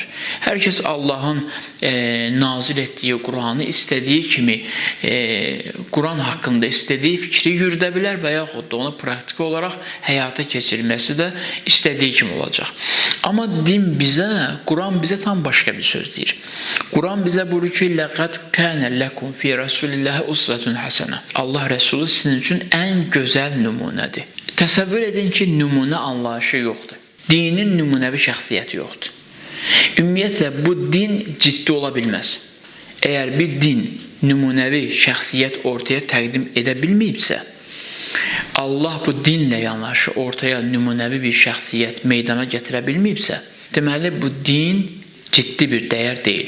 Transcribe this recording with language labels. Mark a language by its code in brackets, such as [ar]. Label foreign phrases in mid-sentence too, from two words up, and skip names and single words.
[az] Hər kəs Allahın nazil etdiyi Quranı istədiyi kimi, Quran haqqında istədiyi fikri yürüdə bilər və yaxud da onu praktiki olaraq həyata keçirməsi də istədiyi kimi olacaq. Amma din bizə, Quran bizə tam başqa bir söz deyir. Quran bizə buyurur ki, [ar] لَقَدْ كَانَ لَكُمْ فِي رَسُولِ اللّٰهِ أُسْوَةٌ حَسَنَةٌ. [az] Allah Rəsulü sizin üçün ən gözəl nümunədir. Təsəvvür edin ki, nümunə anlayışı yoxdur. Dinin nümunəvi şəxsiyyəti yoxdur. Ümumiyyətlə, bu din ciddi ola bilməz. Əgər bir din nümunəvi şəxsiyyət ortaya təqdim edə bilməyibsə, Allah bu dinlə yanaşı ortaya nümunəvi bir şəxsiyyət meydana gətirə bilməyibsə, deməli, bu din ciddi bir dəyər deyil.